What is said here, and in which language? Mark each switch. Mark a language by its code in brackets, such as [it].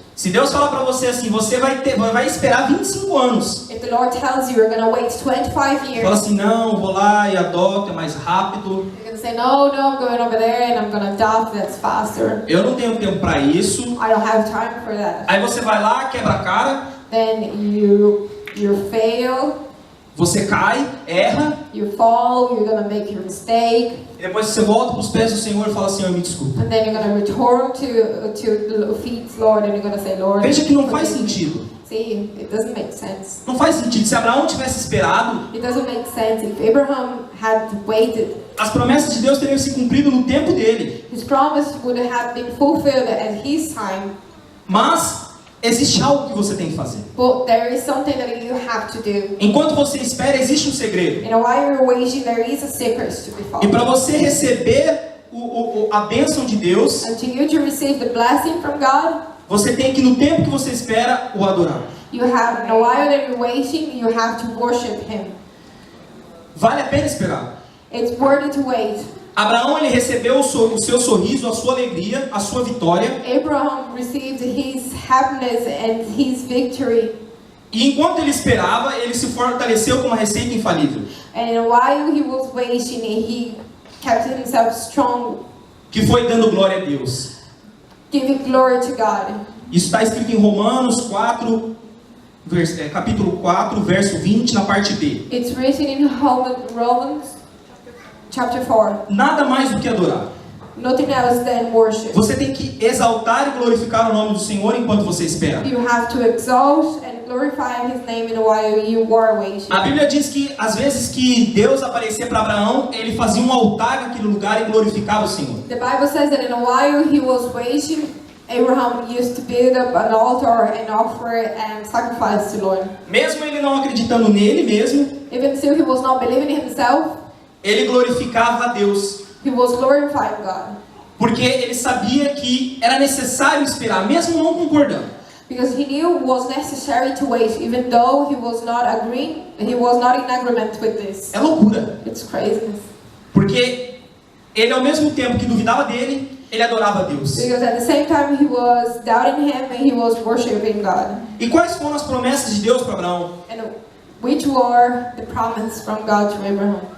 [pt] Se Deus falar para você assim, você vai esperar 25 anos. [en] If the Lord tells you you're going to wait 25 years. [pt] Fala assim, não, vou lá e adoto, é mais rápido. [en] You're going to say, no, I'm going over there and I'm going to adopt, that's faster. [pt] Eu não tenho tempo para isso. [en] I don't have time for that. [pt] Aí você vai lá, quebra a cara. [en] Then you fail. [pt] Você cai, erra. [en] You fall, you're going to make your mistake. [pt] E depois você volta para os pés do Senhor e fala, Senhor, me desculpa. [en] And then you're going to return to the feet, Lord, and you're going to say, Lord. [pt] Veja que não faz sentido. [en] See, it doesn't make sense. [pt] Não faz sentido. Se Abraão tivesse esperado, [en] It doesn't make sense. If Abraham had waited, [pt] as promessas de Deus teriam se cumprido no tempo dele. [en] his promise would have been fulfilled at his time. [pt] Mas existe algo que você tem que fazer. [en] But there is something that you have to do. [pt] Enquanto você espera, existe um segredo. [en] And while you're waiting, there is a secret to be [pt] E [en] followed. [pt] para você receber a bênção de Deus, [en] And to you to receive the blessing from God, [pt] você tem que, no tempo que você espera, o adorar. [en] you have, and while that you're waiting, you have to worship Him. [pt] Vale a pena esperar. [en] It's worthy to wait. [pt] Abraão, ele recebeu o seu sorriso, a sua alegria, a sua vitória. [en] Abraham received his happiness and his victory. [pt] E enquanto ele esperava, ele se fortaleceu com uma receita infalível. [en] And while he was waiting, he kept himself strong, [pt] Que foi dando glória a Deus. [en] giving glory to God. [pt] Isso está escrito em Romanos 4, capítulo 4, verso 20, na parte B. [en] It's written in Romans chapter 4. [pt] Nada mais do que adorar. [en] Nothing else than worship. [pt] Você tem que exaltar e glorificar o nome do Senhor enquanto você espera. [en] You have to exalt and glorify His name while you are waiting. [pt] A Bíblia diz que às vezes que Deus aparecia para Abraão, ele fazia um altar naquele lugar e glorificava o Senhor. [en] The Bible says that in a while he was waiting, Abraham used to build up an altar and offer and sacrifice to the Lord. [pt] Mesmo ele não acreditando nele mesmo, [en] Even still, he was not believing in himself. [pt] ele glorificava a Deus. [en] He was glorifying God. [pt] Porque ele sabia que era necessário esperar, mesmo não concordando. [en] Because he knew it was necessary to wait, even though he was not agreeing, he was not in agreement with this. [pt] É loucura. [en] It's craziness. [pt] Porque ele, ao mesmo tempo que duvidava dele, ele adorava a Deus. [en] Because at the same time he was doubting Him and he was worshiping God. [pt] E quais foram as promessas de Deus para Abraão? [en] And which were the promise from God to Abraham?